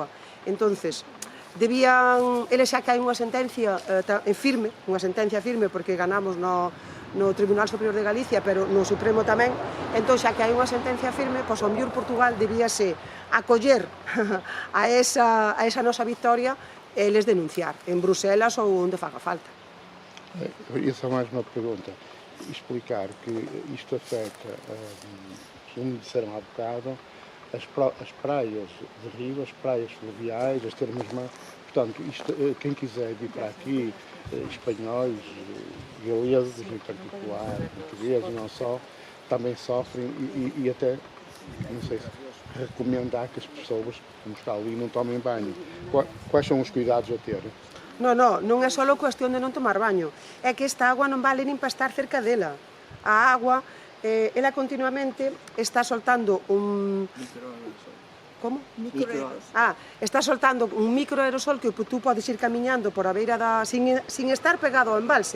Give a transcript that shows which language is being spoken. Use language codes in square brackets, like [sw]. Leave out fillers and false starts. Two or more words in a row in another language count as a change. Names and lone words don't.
[gl] Entonces, eles xa que hai unha sentencia firme, porque ganamos no Tribunal Superior de Galicia, pero no Supremo tamén, entón xa que hai unha sentencia firme, pois ao mellor Portugal debíase acoller a esa nosa victoria e eles denunciar en Bruselas ou onde faga falta. [pt] E só máis unha pregunta. Explicar que isto afeta, como disseram há bocado, as praias de rio, as praias fluviais, as termas mar. Portanto, quem quiser vir para aqui, espanhóis, galeses em particular, portugueses, não só, também sofrem e até, não sei se recomendar que as pessoas, como está ali, não tomem banho. Quais são os cuidados a ter? [gl] Non é só cuestión de non tomar baño, é que esta agua non vale nin para estar cerca dela. A agua, ela continuamente está soltando un... Como? Está soltando un microaerosol que tú podes ir camiñando por a beira sin estar pegado ao embalse.